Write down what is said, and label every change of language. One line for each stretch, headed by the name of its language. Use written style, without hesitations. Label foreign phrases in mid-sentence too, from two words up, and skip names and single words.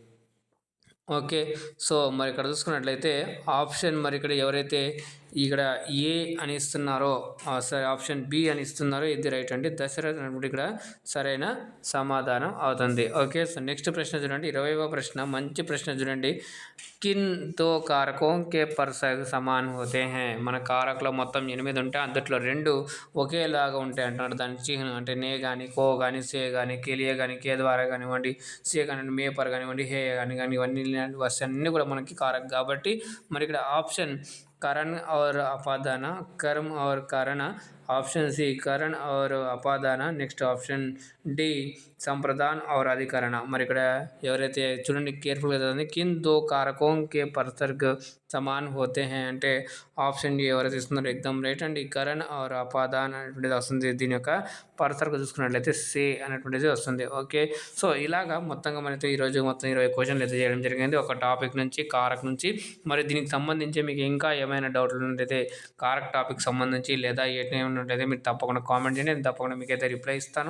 Telugu: ఓకే, సో మరి ఇక్కడ చూసుకున్నట్లయితే ఆప్షన్ మరి ఇక్కడ ఎవరైతే ఇక్కడ ఏ అని ఇస్తున్నారో సరే
English: option B
Telugu: అని ఇస్తున్నారో ఇది రైట్ అండి. దశరథ్ అన్నప్పుడు ఇక్కడ సరైన సమాధానం అవుతుంది. ఓకే, సో నెక్స్ట్ ప్రశ్న చూడండి, 20వ ప్రశ్న, మంచి ప్రశ్న చూడండి.
Hindi: किन दो कारकों के परसग समान होते हैं.
Telugu: మన కారకులో మొత్తం 8 ఉంటే అందుట్లో 2 ఒకేలాగా ఉంటాయి అంటున్నారు. దాని చిహ్నం అంటే నే కానీ, కో కానీ, సే కానీ,
Hindi: కెలియే
Telugu: కానీ,
Hindi: के द्वारा
Telugu: కానివ్వండి, సే కానివ్వండి,
Hindi: में पर
Telugu: కానివ్వండి, హే కానీ ఇవన్నీ అన్నీ కూడా మనకి కారక్ కాబట్టి మరి ఇక్కడ ఆప్షన్
Hindi: करण और अपादान, कर्म और कारण, ऑप्शन सी करण और अपादान,
Telugu: నెక్స్ట్
English: option D
Hindi: संप्रदान और अधिकरण.
Telugu: మరి ఇక్కడ ఎవరైతే చూడండి కేర్ఫుల్గా చదవండి,
Hindi: किन दो कारकों के परसर्ग समान होते हैं
Telugu: అంటే
English: option D
Telugu: ఎవరైతే ఇస్తున్నారో ఎగ్జామ్ రైట్ అండి.
Hindi: करण और अपादान
Telugu: అనేటువంటిది వస్తుంది. దీని యొక్క పర్సర్గా చూసుకున్నట్లయితే సే అనేటువంటిది వస్తుంది. ఓకే, సో ఇలాగా మొత్తంగా మనతో ఈరోజు మొత్తం 20 క్వశ్చన్లు అయితే చేయడం జరిగింది ఒక టాపిక్ నుంచి, కారక్ నుంచి. మరి దీనికి సంబంధించి మీకు ఇంకా ఏమైనా డౌట్లు ఉన్నట్లయితే కారక్ టాపిక్ సంబంధించి లేదా ఏమైనా ఉన్నట్లయితే మీరు తప్పకుండా కామెంట్ చేయండి, నేను తప్పకుండా మీకైతే రిప్లై ఇస్తాను.